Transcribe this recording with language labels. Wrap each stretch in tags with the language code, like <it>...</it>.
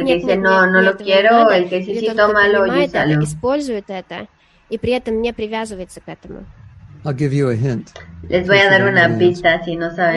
<es>El que dice no lo quiero, el que dice sí, tómalo y úsalo.</es> <ru>Использует это и при этом не привязывается к этому.</ru> <en>I'll give you a hint.</en> <es>Les voy a dar una pista si no saben</es>